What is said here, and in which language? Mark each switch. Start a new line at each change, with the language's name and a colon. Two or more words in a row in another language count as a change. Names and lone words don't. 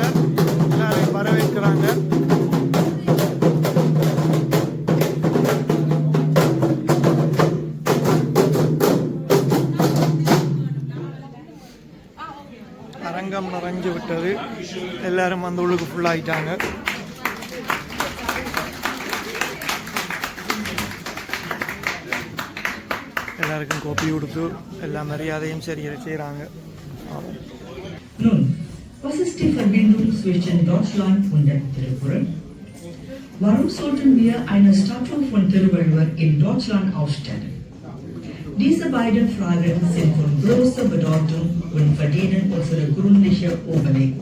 Tamil: எல்லாரையும் வரவேற்கிறாங்க. அரங்கம் நிறைஞ்சு விட்டது. எல்லாரும் வந்து உள்ளுக்கு ஃபுல்லாகிட்டாங்க. எல்லாருக்கும் கோப்பி கொடுத்து எல்லா மரியாதையும் சரியாக செய்கிறாங்க.
German: Nun, was ist die Verbindung zwischen Deutschland und dem Tiruppural? Warum sollten wir eine Statue von Tiruvallur in Deutschland aufstellen? Diese beiden Fragen sind von großer Bedeutung und verdienen unsere gründliche Überlegung.